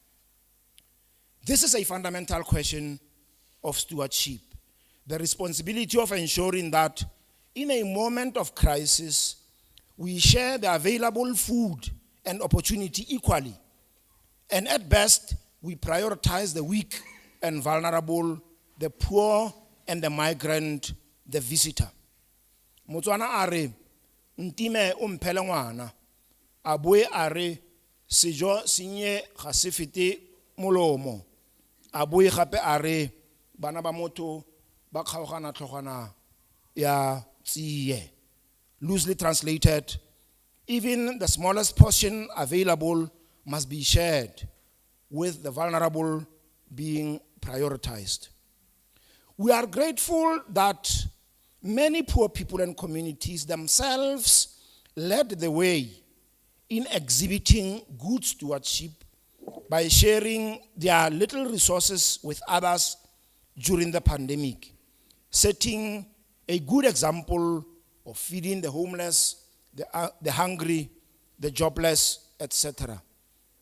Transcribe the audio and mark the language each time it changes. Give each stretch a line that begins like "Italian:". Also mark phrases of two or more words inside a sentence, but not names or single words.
English: This is a fundamental question of stewardship, the responsibility of ensuring that in a moment of crisis, we share the available food and opportunity equally, and at best, we prioritize the weak and vulnerable, the poor and the migrant, the visitor.
Tswana: Motswana are ntime o mphele ngwana, a boe are sejo sinye ga se fete molomo, a boe gape are bana ba motho ba kgaogana tlhogana ya tsiye.
English: Loosely translated, even the smallest portion available must be shared, with the vulnerable being prioritized. We are grateful that many poor people and communities themselves led the way in exhibiting good stewardship by sharing their little resources with others during the pandemic, setting a good example of feeding the homeless, the hungry, the jobless, etc.